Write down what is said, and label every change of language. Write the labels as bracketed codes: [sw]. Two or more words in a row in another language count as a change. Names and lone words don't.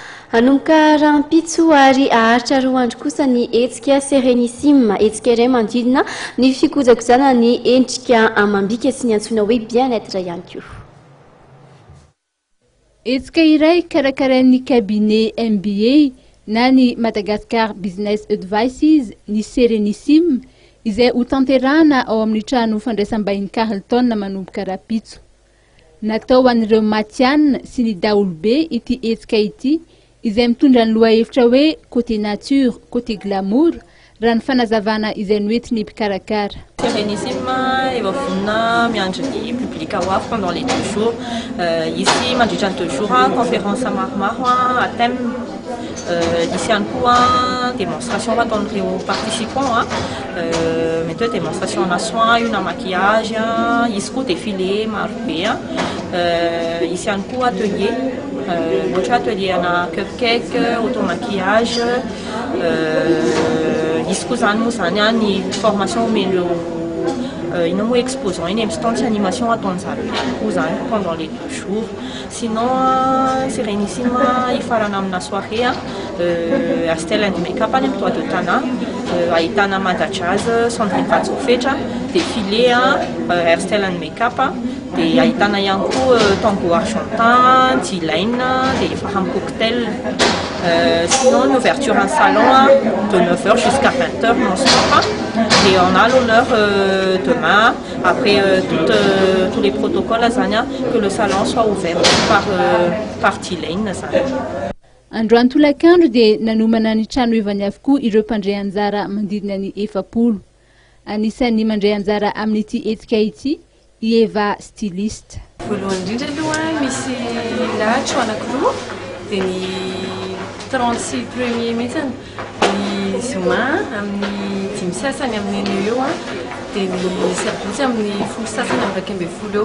[mg] Anomboka rampitso ary aharitra roa andro kosa ny hetsika Serenissime, hetsika iray manodidina ny fikojakojana ny endrika amam-bika sy ny antsoina hoe bien-être ihany koa. Hetsika iray karakarain'ny cabinet MBA na ny Madagascar Business Advices ny Serenissime izay ho tanterahana ao amin'ny trano fandraisam-bahiny Carlton manomboka rapitso. Natao an'ireo matianina sy ny daolobe ity hetsika ity izay mitondra ny lohahevitra hoe [fr] côté nature, côté glamour [mg] raha ny fanazavana izay noentiny mpikarakara. Serenissime efa vonona miandry ny public ho avy [fr] pendant les 2 jours. [mg] Ici mandritra ny [fr] 2 jours conférence [mg] maromaro [fr] à thème. [mg] Ici ihany koa démonstration ataon'ireo participants, mety hoe démonstration ana soin, io na maquillage, izy koa défilé marobe. Ici ihany koa atelier, ohatra atelier ana cupcake, auto-maquillage. Izy koa zany moa zany ny formation omen'ireo ino moa exposant iny amin'ny animation ataon'zareo koa zany [fr] pendant les 2 jours. [mg] Sinon Serenissime ifarana amina soirée [en] hairstyle and make-up [mg] any amin'ny toit de Tana, ahitana Mada Jazz, Sandrine Vatsofetra, défilé, [en] hairstyle and make-up, [mg] dia ahitana ihany koa [fr] tango argentin, [mg] T-line, dia efa ham cocktail. [fr] Sinon l'ouverture en salon de 9h jusqu'à 20h non-stop. Et on a l'honneur demain, après tous les protocoles, que le salon soit ouvert par T-Lane. [mg] Androany tolakandro dia nanomana ny trano evany avokoa ireo mpandray anjara mandidina ny 700. Anisan'ny mandray anjara amin'ity hetsika ity i Eva styliste. Voalohany indrindra aloha misy lahatra anankiroa dia ny 36 premier metsany ny zoma amin'ny 5 sasany amin'ny eo dia ny sabotsy amin'ny 10 sasany amin'ny 20 eo.